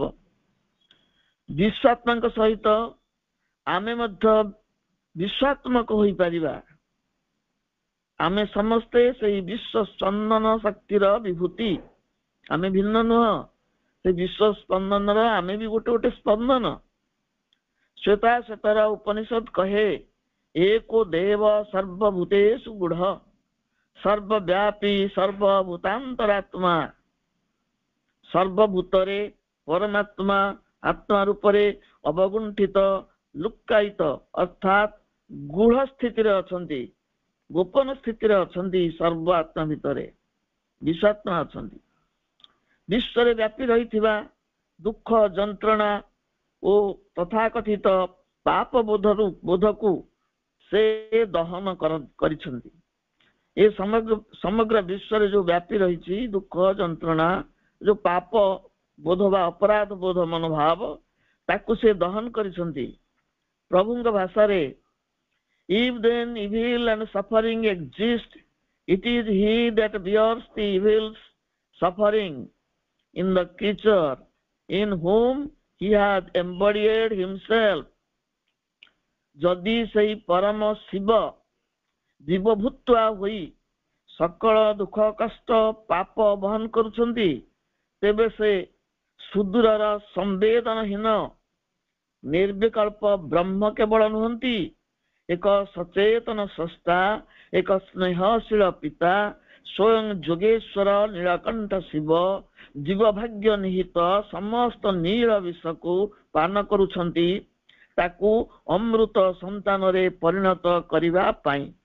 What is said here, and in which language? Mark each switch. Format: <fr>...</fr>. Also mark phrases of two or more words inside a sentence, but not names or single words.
<or>ବିଶ୍ୱାତ୍ମାଙ୍କ ସହିତ ଆମେ ମଧ୍ୟ ବିଶ୍ୱାତ୍ମକ ହୋଇପାରିବା। ଆମେ ସମସ୍ତେ ସେଇ ବିଶ୍ୱ ସ୍ପନ୍ଦନ ଶକ୍ତିର ବିଭୂତି। ଆମେ ଭିନ୍ନ ନୁହଁ, ସେ ବିଶ୍ୱ ସ୍ପନ୍ଦନର ଆମେ ବି ଗୋଟେ ଗୋଟେ ସ୍ପନ୍ଦନ। ଶ୍ଵେତାର ଉପନିଷଦ କହେ,</or> <sa>एको देव सर्वभूतेषु गूढ़ सर्वव्यापी सर्वभूतांतरात्मा।</sa> <or>ସର୍ବଭୂତରେ ପରମାତ୍ମା ଆତ୍ମା ରୂପରେ ଅବଗୁଣ୍ଠିତ, ଲୁକ୍କାୟିତ ଅର୍ଥାତ୍ ଗୂଢ଼ ସ୍ଥିତିରେ ଅଛନ୍ତି, ଗୋପନ ସ୍ଥିତିରେ ଅଛନ୍ତି। ସର୍ବ ଆତ୍ମା ଭିତରେ ବିଶ୍ୱାତ୍ମା ଅଛନ୍ତି। ବିଶ୍ୱରେ ବ୍ୟାପୀ ରହିଥିବା ଦୁଃଖ ଯନ୍ତ୍ରଣା ଓ ତଥାକଥିତ ପାପ ବୋଧକୁ ସେ ଦହନ କରିଛନ୍ତି। ଏ ସମଗ୍ର ବିଶ୍ୱରେ ଯୋଉ ବ୍ୟାପୀ ରହିଛି ଦୁଃଖ ଯନ୍ତ୍ରଣା, ଯୋଉ ପାପ ବୋଧ ବା ଅପରାଧ ବୋଧ ମନୋଭାବ, ତାକୁ ସେ ଦହନ କରିଛନ୍ତି। ପ୍ରଭୁଙ୍କ ଭାଷାରେ</or> <en>if then evil and suffering exist, it is he that bears the evil suffering in the creature in whom he has embodied himself।</en> <or>ଯଦି ସେହି ପରମ ଶିବ ଜୀବଭୂତ୍ୱା ହୋଇ ସକଳ ଦୁଃଖ କଷ୍ଟ ପାପ ବହନ କରୁଛନ୍ତି, ତେବେ ସେ ସୁଦୂରର ସମ୍ବେଦନହୀନ ନିର୍ବିକଳ୍ପ ବ୍ରହ୍ମ କେବଳ ନୁହନ୍ତି, ଏକ ସଚେତନ ସ୍ରଷ୍ଟା, ଏକ ସ୍ନେହଶୀଳ ପିତା, ସ୍ୱୟଂ ଯୋଗେଶ୍ୱର ନୀଳକଣ୍ଠ ଶିବ ଜୀବ ଭାଗ୍ୟ ନିହିତ ସମସ୍ତ ନୀଳ ବିଷକୁ ପାନ କରୁଛନ୍ତି, ତାକୁ ଅମୃତ ସନ୍ତାନରେ ପରିଣତ କରିବା ପାଇଁ।</or>